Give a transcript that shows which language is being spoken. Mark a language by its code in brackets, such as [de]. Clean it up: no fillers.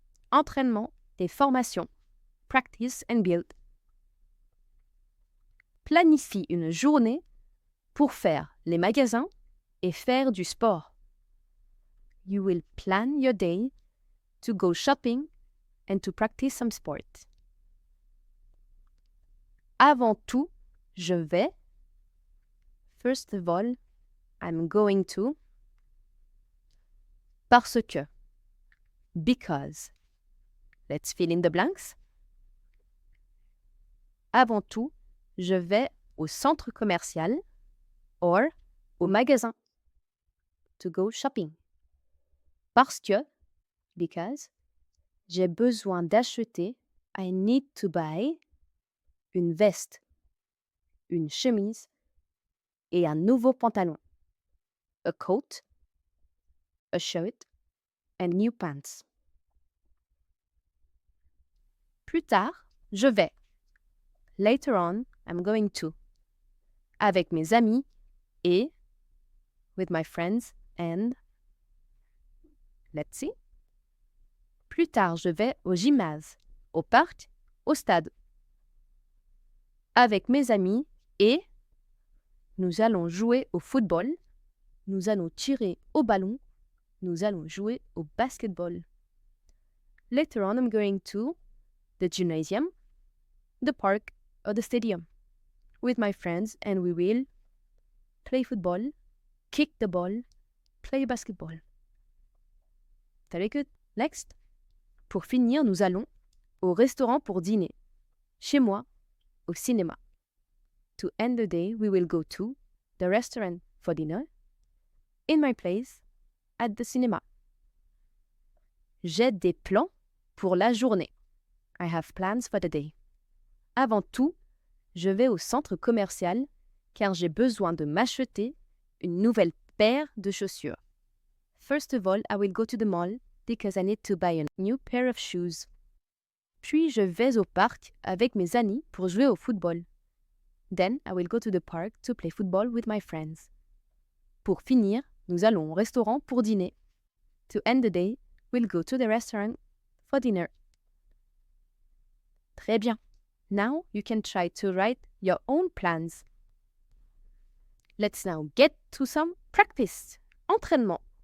[fr] Entraînement et formation. [en] Practice and build. [fr] Planifie une journée pour faire les magasins et faire du sport. [en] You will plan your day to go shopping and to practice some sport. [fr] Avant tout, je vais. [en] First of all, I'm going to. [fr] Parce que. [en] Because. Let's fill in the blanks. [fr] Avant tout, je vais au centre commercial or au magasin. [en] To go shopping. [fr] Parce que, [en] because, [fr] j'ai besoin d'acheter, [en] I need to buy, [fr] une veste, une chemise et un nouveau pantalon. [en] A coat, a shirt, and new pants. [fr] Plus tard, je vais. [en] Later on, I'm going to. [fr] Avec mes amis et [en] with my friends and let's see. [fr] Plus tard, je vais au gymnase, au parc, au stade. Avec mes amis et nous allons jouer au football, nous allons tirer au ballon, nous allons jouer au basketball. [en] Later on, I'm going to the gymnasium, the park, or the stadium with my friends and we will play football, kick the ball, play basketball. Very good. Next. [fr] Pour finir, nous allons au restaurant pour dîner. Chez moi, au cinéma. [en] To end the day, we will go to the restaurant for dinner. In my place, at the cinema. [fr] J'ai des plans pour la journée. [en] I have plans for the day. [fr] Avant tout, je vais au centre commercial car j'ai besoin de m'acheter une nouvelle paire de chaussures. [en] First of all, I will go to the mall because I need to buy a new pair of shoes. [fr] Puis je vais au parc avec mes amis pour jouer au football. [en] Then I will go to the park to play football with my friends. [fr] Pour finir, nous allons au restaurant pour dîner. [en] To end the day, we'll go to the restaurant for dinner. [fr] Très bien. [en] Now you can try to write your own plans. Let's now get to some practice. Entraînement.